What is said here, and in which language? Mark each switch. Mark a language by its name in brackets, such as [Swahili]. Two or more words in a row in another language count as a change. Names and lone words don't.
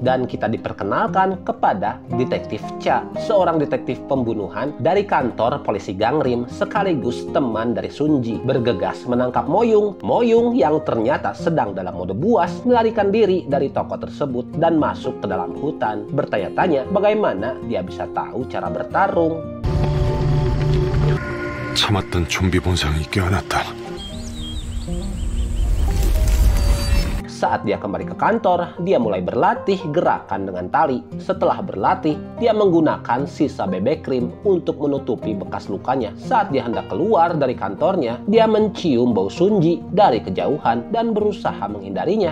[Indonesian] Dan kita diperkenalkan kepada Detektif Cha, seorang detektif pembunuhan dari kantor polisi Gangrim sekaligus teman dari Sunji. Bergegas menangkap Moyung. Moyung yang ternyata sedang dalam mode buas melarikan diri dari toko tersebut dan masuk ke dalam hutan, bertanya-tanya bagaimana dia bisa tahu cara bertarung. [Korean] 참았던 좀비 본성이 깨어났다. [Indonesian] Saat dia kembali ke kantor, dia mulai berlatih gerakan dengan tali. Setelah berlatih, dia menggunakan sisa BB krim untuk menutupi bekas lukanya. Saat dia hendak keluar dari kantornya, dia mencium bau Sunji dari kejauhan dan berusaha menghindarinya.